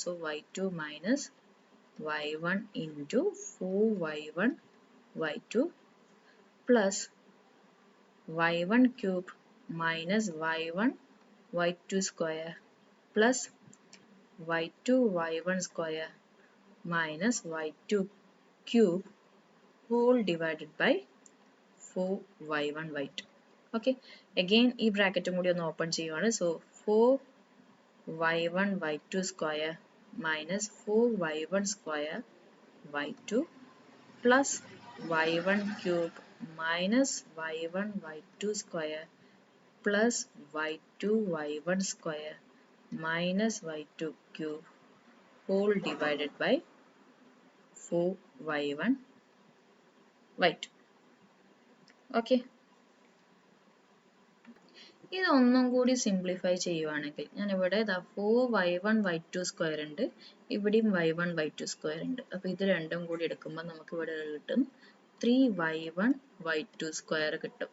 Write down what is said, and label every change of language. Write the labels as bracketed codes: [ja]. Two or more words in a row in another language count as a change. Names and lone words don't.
[en] so y2 minus y1 into 4y1 y2 plus y1 cube minus y1 y2 square plus y2 y1 square minus y2 cube whole divided by 4y1 y2. okay again [ml] ഈ ബ്രാക്കറ്റും കൂടി ഒന്ന് ഓപ്പൺ ചെയ്യുവാണ്. [en] so 4y1 y2 square minus 4y1 square y2 plus y1 cube minus y1 y2 square plus y2 y1 square minus y2 cube whole divided by 4y1 y2. [ml] okay ഇത് ഒന്നും കൂടി സിംപ്ലിഫൈ ചെയ്യുവാണെങ്കിൽ ഞാൻ ഇവിടെ 4y1 y2 സ്ക്വയർ ഉണ്ട്, ഇവിടെയും y1 y2 സ്ക്വയർ ഉണ്ട്. അപ്പോൾ ഇത് രണ്ടും കൂടി എടുക്കുമ്പോൾ നമുക്ക് ഇവിടെ കിട്ടും 3y1 y2 സ്ക്വയർ കിട്ടും.